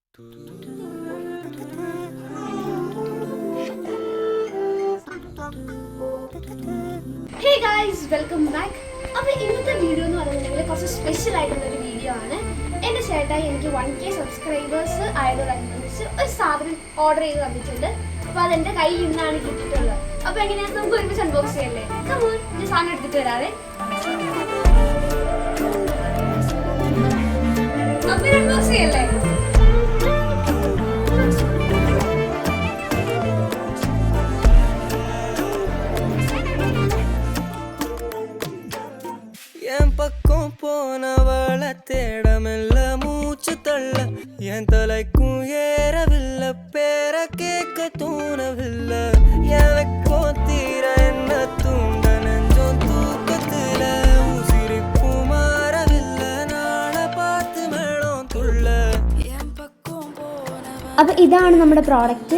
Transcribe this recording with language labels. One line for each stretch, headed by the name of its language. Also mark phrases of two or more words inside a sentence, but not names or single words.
English: Hey guys, welcome back.
Malayalam: അപ്പോൾ ഇന്നത്തെ വീഡിയോ എന്ന് പറയുന്നത് കുറച്ച് സ്പെഷ്യൽ ആയിട്ടുള്ള ഒരു വീഡിയോ ആണ്. എൻ്റെ ചേട്ടായി എനിക്ക് 1K സബ്സ്ക്രൈബേഴ്സ് ആയതോടനുബന്ധിച്ച് ഒരു സാധനം ഓർഡർ ചെയ്ത് തന്നിട്ടുണ്ട്. അപ്പോൾ അതെൻ്റെ കയ്യിൽ നിന്നാണ് കിട്ടിയിട്ടുള്ളത്. അപ്പോൾ എങ്ങനെയാണ് നമുക്ക് ഒരുമിച്ച് അൺബോക്സ് ചെയ്യല്ലേ?
English: Come on,
Malayalam: ഞാൻ സാധനം എടുത്തിട്ട് വരാവേ. അപ്പോൾ അൺബോക്സ് ചെയ്യല്ലേ?
Tamil: பக்கம் போனவள தேடமெல்ல மூச்சு தள்ள என் தலைக்கும் ஏறவில்லை பேர கேட்க தோணவில்லை எனக்கோ தீர என்ன தூண்ட நெஞ்சம் தூக்கத்துல உசிரிப்பு மாறவில்லை நாளை பார்த்து மேளம் തുള്ള.
Malayalam: അപ്പോൾ ഇതാണ് നമ്മുടെ പ്രോഡക്റ്റ്.